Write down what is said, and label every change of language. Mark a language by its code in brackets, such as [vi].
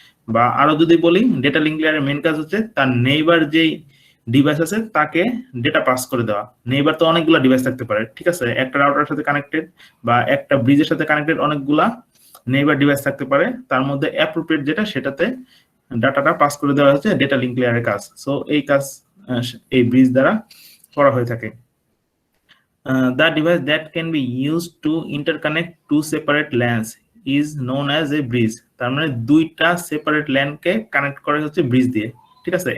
[bn] বা আরো যদি বলি, ডেটা লিঙ্ক লেয়ারের মেইন কাজ হচ্ছে তার নেইবার যেই ডিভাইস আছে তাকে ডেটা পাস করে দেওয়া। নেইবার তো অনেকগুলা ডিভাইস থাকতে পারে, ঠিক আছে। একটা রাউটারের সাথে কানেক্টেড বা একটা ব্রিজের সাথে কানেক্টেড অনেকগুলা নেইবার ডিভাইস থাকতে পারে, তার মধ্যে অ্যাপ্রোপ্রিয়েট যেটা সেটাতে ডাটাটা পাস করে দেওয়া হচ্ছে ডেটা লিঙ্ক লেয়ারের কাজ। সো এই কাজ এই ব্রিজ দ্বারা করা হয়ে থাকে। [en] The device that can be used to interconnect two separate LANs is known as a bridge. [bn] তার মানে দুইটা সেপারেট ল্যান কে কানেক্ট করা হচ্ছে ব্রিজ দিয়ে, ঠিক আছে।